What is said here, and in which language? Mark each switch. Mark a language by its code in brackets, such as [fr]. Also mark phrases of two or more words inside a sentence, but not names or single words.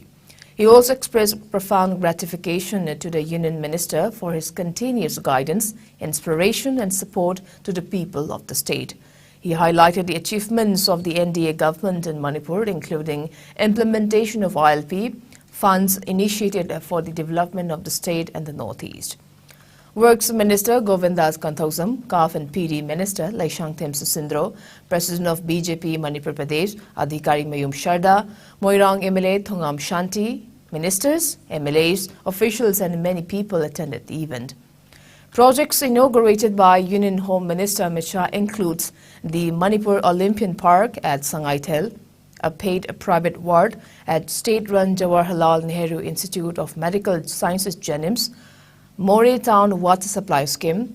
[en] He also expressed profound gratification to the Union Minister for his continuous guidance, inspiration and support to the people of the state. He highlighted the achievements of the NDA government in Manipur, including implementation of ILP, funds initiated for the development of the state and the northeast. Works Minister Govindas Kanthosam, CAF and PD Minister Laishangthem Susindro, President of BJP Manipur Pradesh, Adhikari Mayum Sharda, Moirang MLA Thongam Shanti, ministers, MLAs, officials and many people attended the event. Projects inaugurated by Union Home Minister Amit Shah includes the Manipur Olympian Park at Sangaitel, a paid private ward at state-run Jawaharlal Nehru Institute of Medical Sciences JANIMS, Moreh Town Water Supply Scheme,